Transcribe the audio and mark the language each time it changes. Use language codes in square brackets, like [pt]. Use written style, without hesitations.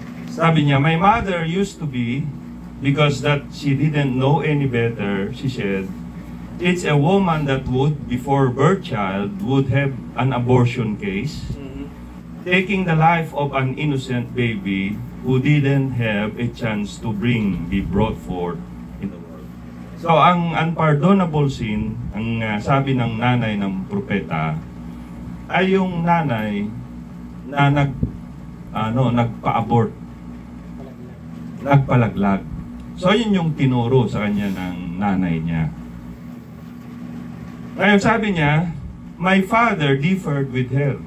[tl] Sabi niya, [en] my mother used to be, because that she didn't know any better, she said, it's a woman that would, before birth child, would have an abortion case, taking the life of an innocent baby who didn't have a chance to be brought forth in the world. [tl] So, ang unpardonable sin, ang sabi ng nanay ng propeta, ay yung nanay na nagpa-abort, nagpalaglag. So, yun yung tinuro sa kanya ng nanay niya. Ngayon sabi niya, [en] my father differed with her.